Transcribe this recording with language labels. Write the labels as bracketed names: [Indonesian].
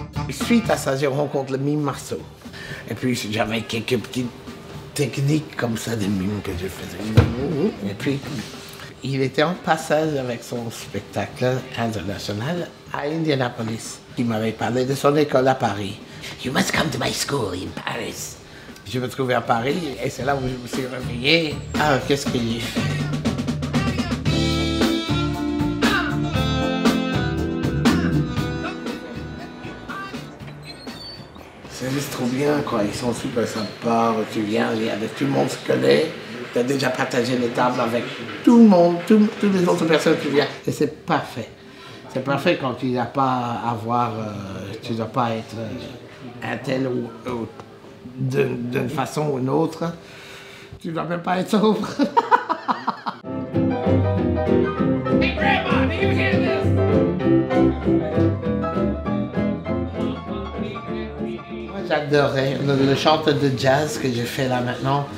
[French] Suite à ça, j'ai rencontré le mime Marceau. Et puis j'avais quelques petites techniques comme ça de mime que je faisais. Et puis il était en passage avec son spectacle international à Indianapolis. Il m'avait parlé de son école à Paris. [English] You must come to my school in Paris. [French] Je me trouvais à Paris et c'est là où je me suis réveillé. Ah, qu'est-ce que j'ai fait? C'est juste trop bien, quoi. Ils sont super sympas. Tu viens, tout le monde se connaît. Tu as déjà partagé les tables avec tout le monde, toutes les autres personnes qui viennent. Et c'est parfait. C'est parfait quand tu n'as pas à avoir, tu ne dois pas être un tel ou d'une façon ou une autre. Tu ne dois même pas être sobre. [English] Hey Grandma, do you hear this? [French] J'adorais le chanteur de jazz que je fais là maintenant.